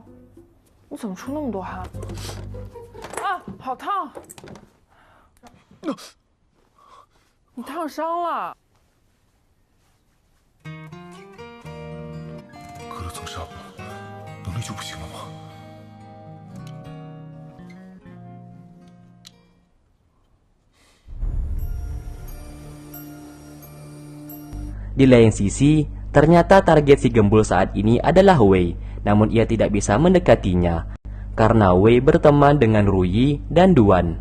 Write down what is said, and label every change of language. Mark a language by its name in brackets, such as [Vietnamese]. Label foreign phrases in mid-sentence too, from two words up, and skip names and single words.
[Chinese] 你怎么出那么多汗？啊，好烫！你烫伤了。隔了层纱布，能力就不行了吗？ [Indonesian] Di lain sisi, ternyata target si gembul saat ini adalah Wei, namun ia tidak bisa mendekatinya karena Wei berteman dengan Ruyi dan Duan.